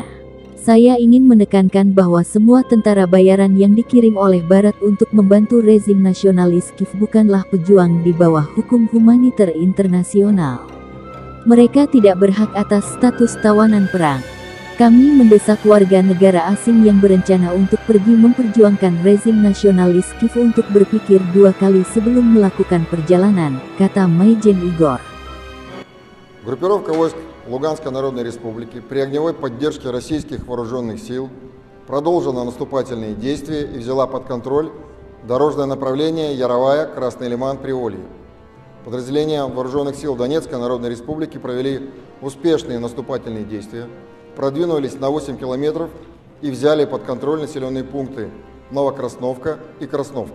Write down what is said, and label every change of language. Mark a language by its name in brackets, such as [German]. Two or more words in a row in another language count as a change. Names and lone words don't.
[Indonesian] Saya ingin menekankan bahwa semua tentara bayaran yang dikirim oleh Barat untuk membantu rezim nasionalis Kiev bukanlah pejuang di bawah hukum humaniter internasional. Mereka tidak berhak atas status tawanan perang. Kami mendesak warga negara asing yang berencana untuk pergi memperjuangkan rezim nasionalis Kiev untuk berpikir dua kali sebelum melakukan perjalanan, kata Majen Igor. [Russian] Группировка войск Луганской Народной Республики при огневой поддержке российских вооруженных сил продолжила наступательные действия и взяла под контроль дорожное направление Яровая-Красный Лиман-Приволье. Подразделения вооруженных сил Донецкой Народной Республики провели успешные наступательные действия, продвинулись на 8 километров и взяли под контроль населенные пункты Новокрасновка и Красновка.